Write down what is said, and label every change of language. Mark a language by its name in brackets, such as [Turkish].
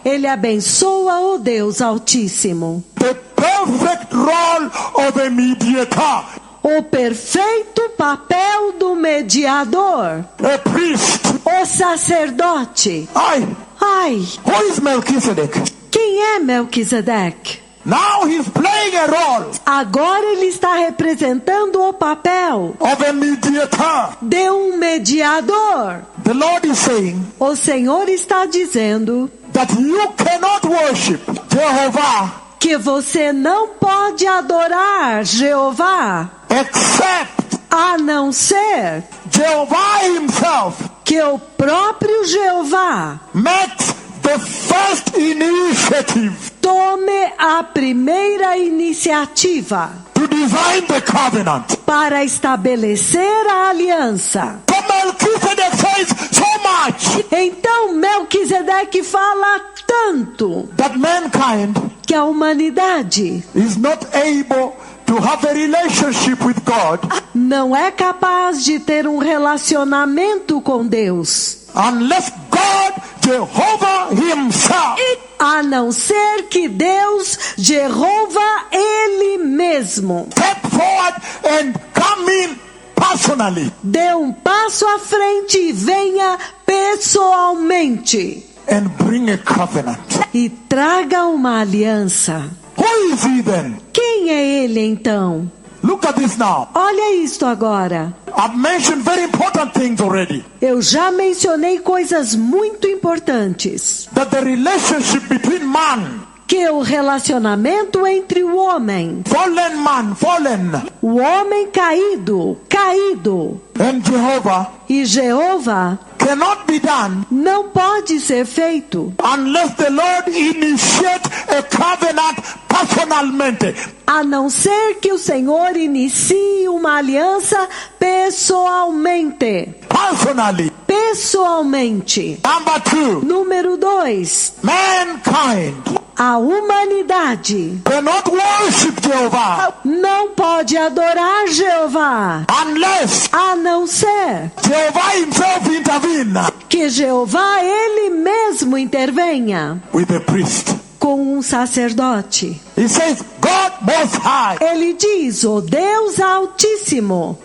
[Portuguese] ele abençoa o Deus Altíssimo. [English] The perfect role of a mediator, [Portuguese] O perfeito papel do mediador, [English] a priest. [Portuguese] o sacerdote. Ai, Ai, [English] who is Melchizedek? [Portuguese] quem é Melquisedeque? [English] Now he's playing a role [Portuguese] Agora ele está representando o papel [English] of a mediator. [Portuguese] de um mediador. [English] The Lord is saying [Portuguese] O Senhor está dizendo [English] that you cannot worship Jehovah [Portuguese] que você não pode adorar Jeová, [English] except [Portuguese] a não ser [English] Jehovah himself [Portuguese] que o próprio Jeová [English] makes the first initiative [Portuguese] tome a primeira iniciativa [English] to design the covenant. [Portuguese] para estabelecer a aliança. [English] So Melchizedek says so much [Portuguese] Então Melquisedeque fala tanto [English] that mankind [Portuguese] que a humanidade [English] is not able to have a relationship with God [Portuguese] não é capaz de ter um relacionamento com Deus, [English] unless God, Jehovah himself, [Portuguese] a não ser que Deus, Jeová, Ele mesmo, [English] step forward and come in personally [Portuguese] dê um passo à frente e venha pessoalmente [English] and bring a covenant. [Portuguese] e traga uma aliança. [English] Who is he then? [Portuguese] Quem é Ele então? [English] Look at this now. [Portuguese] Olha isto agora. [English] I've mentioned very important things already. [Portuguese] Eu já mencionei coisas muito importantes. [English] That the relationship between man, [Portuguese] Que o relacionamento entre o homem, [English] fallen man, fallen, [Portuguese] o homem caído, [English] and Jehovah [Portuguese] e Jeová [English] cannot be done [Portuguese] não pode ser feito [English] unless the Lord initiates a covenant [Portuguese] personalmente. A não ser que o Senhor inicie uma aliança pessoalmente. [English] Personally. [Portuguese] Pessoalmente. [English] Number 2, [Portuguese] Número 2. [English] mankind [Portuguese] A humanidade [English] cannot worship Jehovah [Portuguese] não pode adorar Jeová, [English] unless [Portuguese] a não ser [English] Jehovah himself intervene [Portuguese] que Jeová ele mesmo intervenha [English] with a priest. [Portuguese] com um sacerdote. [English] He says, God Most High. [Portuguese] Ele diz, o Deus Altíssimo.